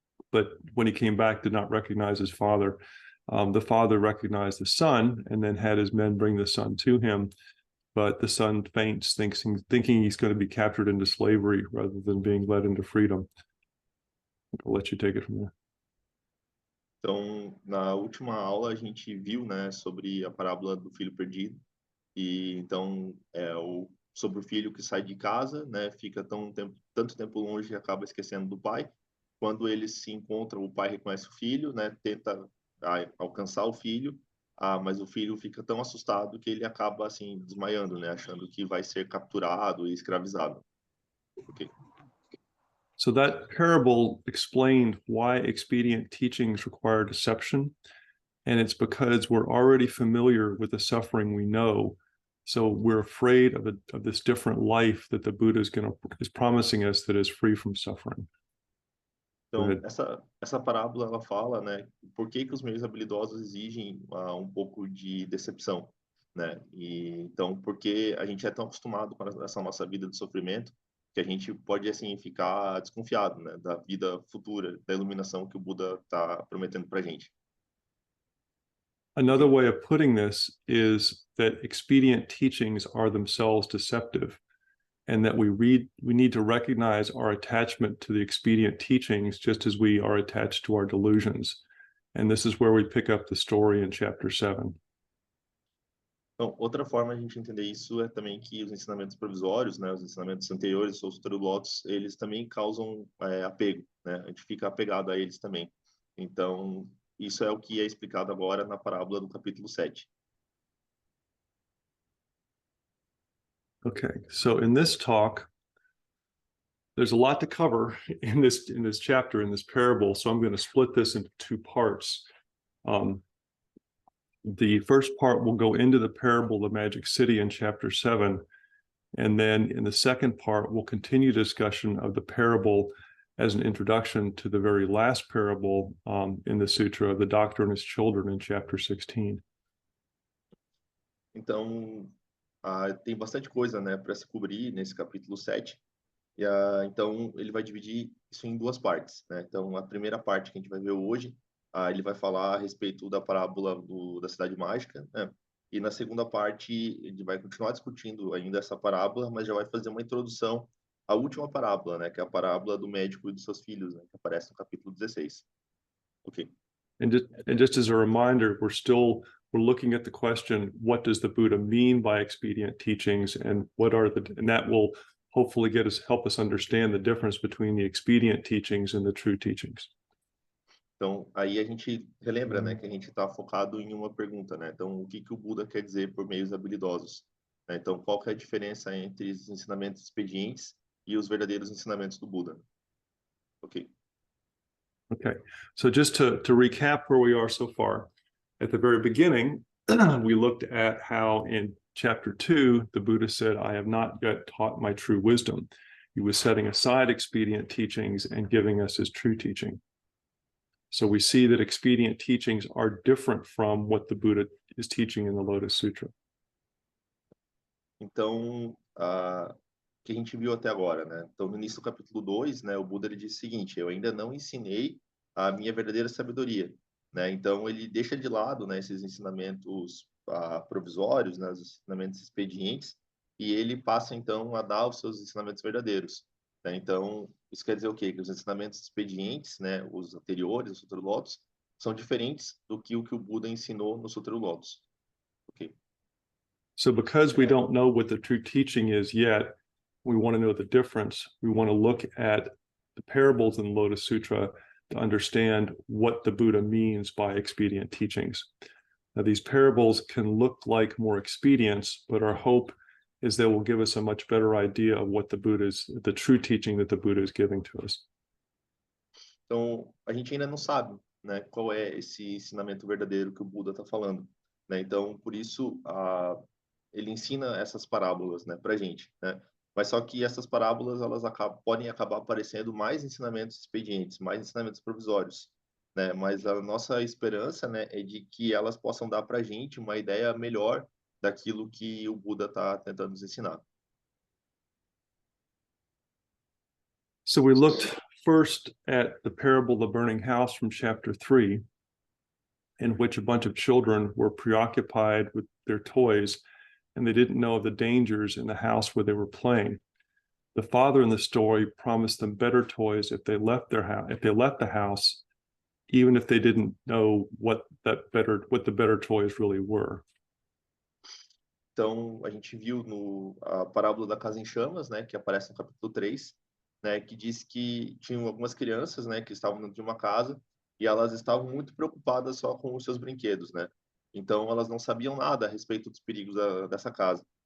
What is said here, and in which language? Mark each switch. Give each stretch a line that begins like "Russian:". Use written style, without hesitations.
English: But when he came back, did not recognize his father. The father recognized the son and then had his men bring the son to him. But the son faints, thinking he's going to be captured into slavery rather than being led into freedom. I'll let you take it from there.
Portuguese: Então, na última aula a gente viu, né, sobre a parábola do filho perdido. E então sobre o filho que sai de casa, né, fica tanto tempo longe e acaba esquecendo do pai. Quando eles se encontram, o pai reconhece o filho, né, tenta alcançar o filho, mas o filho fica tão assustado que ele acaba assim desmaiando, né, achando que vai ser capturado e escravizado. Okay.
English: So that parable explained why expedient teachings require deception, and it's because we're already familiar with the suffering we know. So we're afraid of this different life that the Buddha is promising us that is free from suffering.
Portuguese: Então, essa parábola, ela fala, né, por que os meios habilidosos exigem um pouco de decepção, né? E, então, porque a gente é tão acostumado com essa nossa vida de sofrimento que a gente pode, assim, ficar desconfiado, né, da vida futura, da iluminação que o Buda está prometendo para a gente.
English: Another way of putting this is that expedient teachings are themselves deceptive. and that we need to recognize our attachment to the expedient teachings just as we are attached to our delusions. And this is where we pick up the story in chapter 7.
Portuguese: Então, outra forma de a gente entender isso é também que os ensinamentos provisórios, né, os ensinamentos anteriores, os lotos, eles também causam apego, né? A gente fica apegado a eles também. Então, isso é o que é explicado agora na parábola do capítulo 7.
English: Okay, so in this talk, there's a lot to cover in this chapter, in this parable, so I'm going to split this into two parts. The first part will go into the parable of the Magic City in chapter 7, and then in the second part, we'll continue discussion of the parable as an introduction to the very last parable in the Sutra of the Doctor and his children in chapter 16.
Portuguese: Então, tem bastante coisa, né, para se cobrir nesse capítulo 7. Então, ele vai dividir isso em duas partes, né? Então, a primeira parte que a gente vai ver hoje, ele vai falar a respeito da parábola da Cidade Mágica, né? E na segunda parte, ele vai continuar discutindo ainda essa parábola, mas já vai fazer uma introdução à última parábola, né? Que é a parábola do médico e dos seus filhos, né? Que aparece no capítulo 16. Ok.
English: And just as a reminder, we're looking at the question, what does the Buddha mean by expedient teachings, and and that will hopefully help us understand the difference between the expedient teachings and the true teachings.
Portuguese: Então, aí a gente relembra, né, que a gente está focado em uma pergunta, né? Então, o que o Buda quer dizer por meios habilidosos? Né? Então, qual que é a diferença entre os ensinamentos expedientes e os verdadeiros ensinamentos do Buda? Ok.
English: Okay, so just to recap where we are so far, at the very beginning, we looked at how in chapter 2, the Buddha said, I have not yet taught my true wisdom. He was setting aside expedient teachings and giving us his true teaching. So we see that expedient teachings are different from what the Buddha is teaching in the Lotus Sutra.
Portuguese: Então, que a gente viu até agora, né? Então, no início do capítulo 2, né, o Buda ele disse o seguinte: eu ainda não ensinei a minha verdadeira sabedoria, né? Então, ele deixa de lado, né, esses ensinamentos provisórios, né, os ensinamentos expedientes, e ele passa então a dar os seus ensinamentos verdadeiros, né? Então, isso quer dizer o quê? Que os ensinamentos expedientes, né, os anteriores, os Sutra Lotus, são diferentes do que o Buda ensinou no Sutra Lotus. Ok.
English: So because we don't know what the true teaching is yet, we want to know the difference. We want to look at the parables in the Lotus Sutra to understand what the Buddha means by expedient teachings. Now, these parables can look like more expedients, but our hope is they will give us a much better idea of what the true teaching that the Buddha is giving to us.
Portuguese: Então, a gente ainda não sabe, né, qual é esse ensinamento verdadeiro que o Buda está falando, né? Então, por isso, ele ensina essas parábolas, né, para a gente, né? Mas só que essas parábolas, elas podem acabar aparecendo mais ensinamentos expedientes, mais ensinamentos provisórios, né? Mas a nossa esperança, né, é de que elas possam dar para a gente uma ideia melhor daquilo que o Buda está tentando nos ensinar.
English: So we looked first at the parable of the burning house from chapter 3, in which a bunch of children were preoccupied with their toys and they didn't know of the dangers in the house where they were playing. The father in the story promised them better toys if they left the house, even if they didn't know what the better toys really were.
Portuguese: Então, a gente viu a parábola da casa em chamas, né, que aparece no capítulo 3, né, que diz que tinham algumas crianças, né, que estavam dentro de uma casa e elas estavam muito preocupadas só com os seus brinquedos, né? Então, elas não sabiam nada a respeito dos perigos dessa casa.